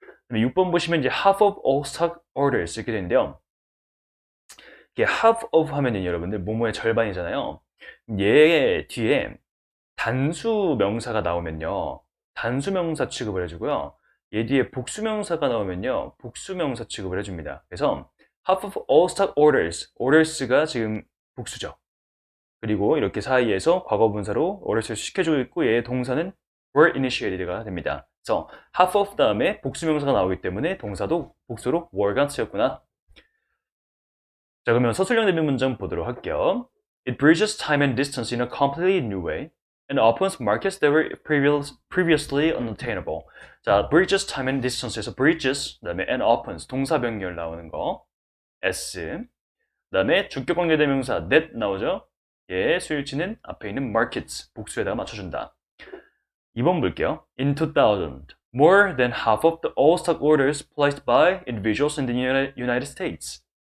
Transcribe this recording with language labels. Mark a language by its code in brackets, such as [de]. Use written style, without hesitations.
[ko] 6번 보시면 이제 [en] half of all stock orders [ko] 이렇게 되는데요. 이게 half of 하면은 여러분들 뭐뭐의 절반이잖아요. 얘 뒤에 단수 명사가 나오면요. 단수 명사 취급을 해주고요. 얘 뒤에 복수 명사가 나오면요. 복수 명사 취급을 해줍니다. 그래서 [en] half of all stock orders. [ko] orders가 지금 복수죠. 그리고 이렇게 사이에서 과거분사로 orders를 시켜주고 있고 얘의 동사는 [en] were initiated [ko] 가 됩니다. 그래서 half of 다음에 복수 명사가 나오기 때문에 동사도 복수로 were가 쓰였구나. 자, 그러면 서술형 대비 문장 보도록 할게요. [en] It bridges time and distance in a completely new way and opens markets that were previously unattainable. [ko] 자, [en] bridges time and distance [ko] 에서 bridges, 그 다음에 [en] and opens, [ko] 동사 변결 나오는 거, s, 그 다음에 주격 관계대명사 that 나오죠? 얘의 수일치는 앞에 있는 markets, 복수에다가 맞춰준다. 2번 볼게요. [en] In 2000, more than half of the all stock orders placed by individuals in the United States.